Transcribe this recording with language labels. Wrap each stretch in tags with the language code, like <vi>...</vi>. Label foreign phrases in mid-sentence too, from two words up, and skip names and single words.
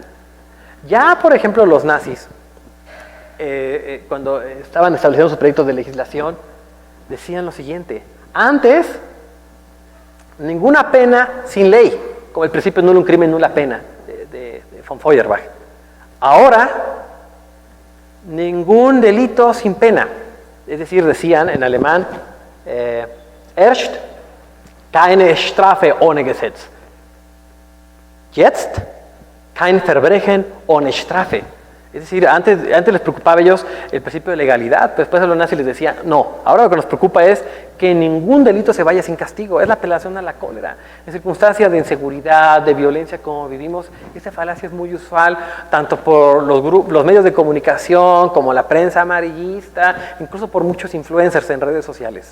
<es>Ya, por ejemplo, los nazis, cuando estaban estableciendo sus proyectos de legislación, decían lo siguiente: antes, ninguna pena sin ley, como el principio nulo un crimen, nula pena, de von Feuerbach. Ahora, ningún delito sin pena. Es decir, decían en alemán,</es> <de>erst keine Strafe ohne Gesetz. Jetzt kein Verbrechen ohne Strafe.</de> <es>Es decir, antes les preocupaba a ellos el principio de legalidad, pero después a los nazis les decía, no, ahora lo que nos preocupa es que ningún delito se vaya sin castigo. Es la apelación a la cólera. En circunstancias de inseguridad, de violencia como vivimos, esta falacia es muy usual, tanto por los medios de comunicación, como la prensa amarillista, incluso por muchos influencers en redes sociales.</es>